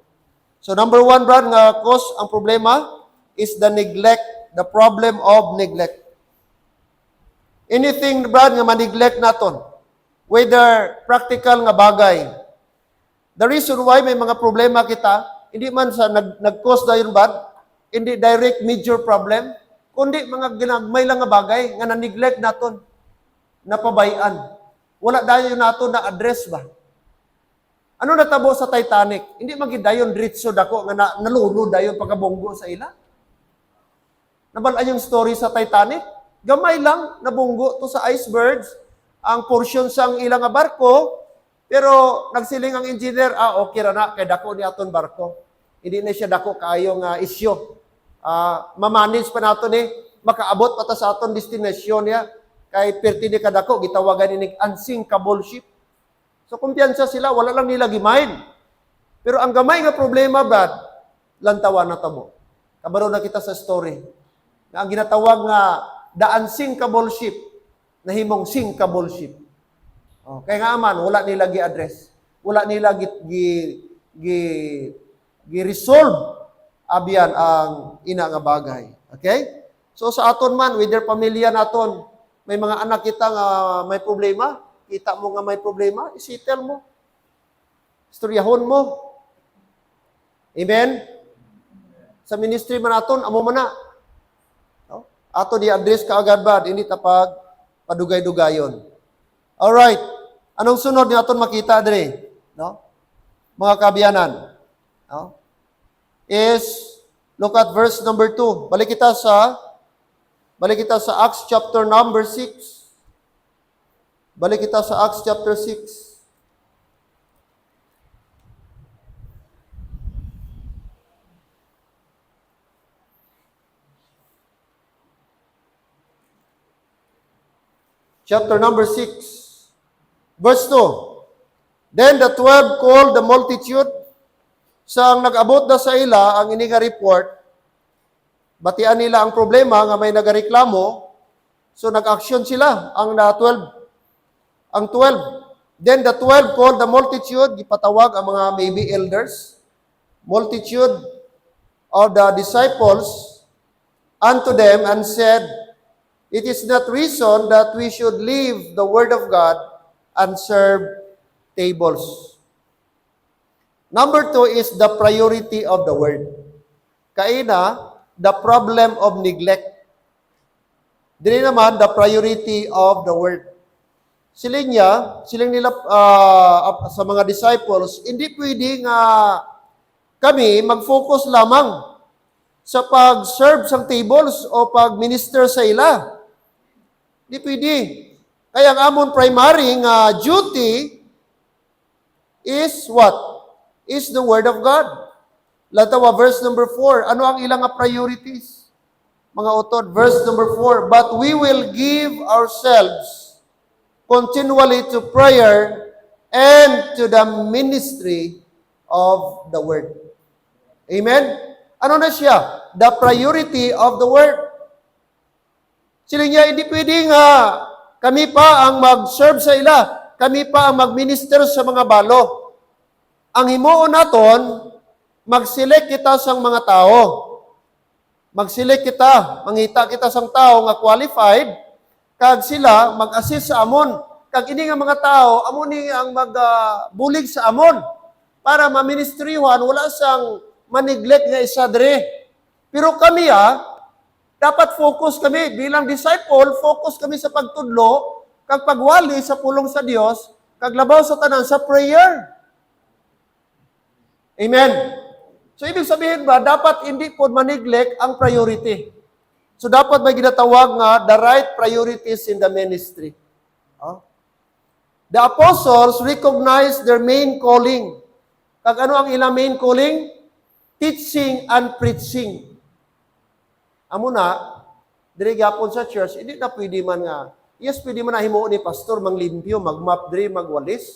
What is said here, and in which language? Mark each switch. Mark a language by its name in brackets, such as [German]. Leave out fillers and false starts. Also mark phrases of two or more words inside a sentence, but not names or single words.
[English] So number 1, Brad, nga cause [Hiligaynon] ang problema [English] is the neglect, the problem of neglect. Anything, [Hiligaynon] Brad, nga ma-neglect naton, [English] whether practical [Hiligaynon] nga bagay. [English] The reason why [Hiligaynon] may mga problema kita, hindi man sa nag-cause dayon, Brad, hindi [English] direct major problem, [Hiligaynon] kundi mga ginagmay lang nga bagay nga na-neglect naton, napabayan. Wala dayon nato na address ba? Ano natabo sa Titanic? Hindi magidayon diretso dako nga nalunod dayon pagkabunggo sa ila. Nabalaan yung story sa Titanic? Gamay lang nabunggo to sa icebergs ang portion sang ilang nga barko, pero nagsiling ang engineer, okay ra na kay dako ni aton barko. Hindi na siya dako kaayo nga isyo. Ma-manage pa nato ni makaabot pa ta sa aton destination niya. Kay perti ni kadako gitawagan ni [English] unsinkable ship. [Hiligaynon] So kumpiyansa sila, wala lang nila gimain. Pero ang gamay nga problema, Brad, lantawan na tabo. Kabaro na kita sa story. Na ang ginatawag nga [English] the unsinkable ship, [Hiligaynon] nahimong [English] sinkable ship. [Hiligaynon] Kaya nga man, wala nila gi-address. Wala nila gi-resolve abyan ang ina nga bagay. Okay? So sa aton man, [English] with their [Hiligaynon] pamilya naton, may mga anak kita nga may problema, kita mo nga may problema, isitel mo. Istoryahon mo. Amen? Sa ministry man naton, amo man na. No? Ato di-address ka agad ba, hindi tapag padugay-dugayon. [English] Alright. [Hiligaynon] Anong sunod ni aton makita dire? No? Mga kabiyanan. No? [English] Is, look at verse number 2. [Hiligaynon] Balik kita sa Acts [English] chapter number 6. [Hiligaynon] Balik kita sa Acts chapter 6. [English] Chapter number 6. Verse 2. Then the 12 called the multitude. [Hiligaynon] Sang nag-abot na sa ila ang ini nga report, batian nila ang problema nga may nagareklamo, so nag-action sila ang 12. [English] Then the 12 called the multitude, [Hiligaynon] gipatawag ang mga [English] maybe elders, multitude of the disciples unto them and said, it is not reason that we should leave the word of God and serve tables. Number 2 is the priority of the word. Kaina, the problem of neglect. [Hiligaynon] Dili naman, [English] the priority of the word. [Hiligaynon] Siling nila sa mga disciples, hindi pwede nga kami mag-focus lamang sa pag-serve sa tables o pag-minister sa ila. Hindi pwede. Kaya ang amon primary nga duty [English] is what? Is the Word of God. Latawa, verse number 4. [Hiligaynon] Ano ang ilang priorities? Mga utod, [English] verse number 4. But we will give ourselves continually to prayer and to the ministry of the Word. [Hiligaynon] Amen? Ano na siya? [English] The priority of the Word. [Hiligaynon] Sila niya, hindi pwedeng kami pa ang mag-serve sa ila. Kami pa ang mag-minister sa mga balo. Ang himuon naton, mag-select kita sa mga tao. Mag-select kita, mangita kita sa tao nga qualified, kag sila mag-assist sa amon. Kag ini nga mga tao, amon ni ang magbulig sa amon para ma-ministryhan, wala sang ma-neglect nga isa dre. Pero kami dapat focus kami bilang disciple, focus kami sa pagtudlo, kag pagwali sa pulong sa Dios, kag labaw sa tanan sa prayer. Amen. So, [Filipino] ibig sabihin ba, dapat hindi po ma-neglect ang priority. [Hiligaynon] So, dapat may ginatawag nga, [English] the right priorities in the ministry. The apostles recognize their main calling. [Hiligaynon] Kag ano ang ilang main calling? [English] Teaching and preaching. [Hiligaynon] Amo na, diri gyapon sa church, hindi na pwede man nga, yes, pwede man na himuon ni pastor, manglimpyo, magmap diri, magwalis.